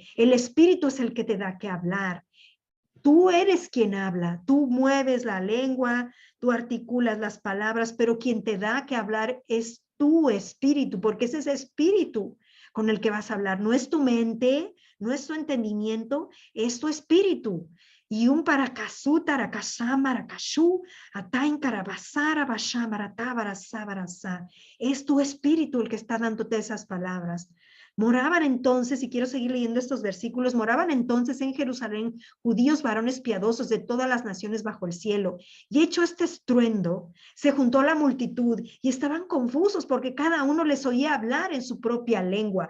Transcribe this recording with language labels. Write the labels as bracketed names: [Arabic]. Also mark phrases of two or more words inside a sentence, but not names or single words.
[Spanish] El Espíritu es el que te da que hablar. Tú eres quien habla, tú mueves la lengua, tú articulas las palabras, pero quien te da que hablar es tu espíritu, porque es ese espíritu con el que vas a hablar. No es tu mente, no es tu entendimiento, es tu espíritu. Y un paracasú, taracasá, maracashú, atain carabasara, bashamarata, barasá. Es tu espíritu el que está dándote esas palabras. Moraban entonces, y quiero seguir leyendo estos versículos, moraban entonces en Jerusalén judíos varones piadosos de todas las naciones bajo el cielo. Y hecho este estruendo, se juntó la multitud y estaban confusos porque cada uno les oía hablar en su propia lengua.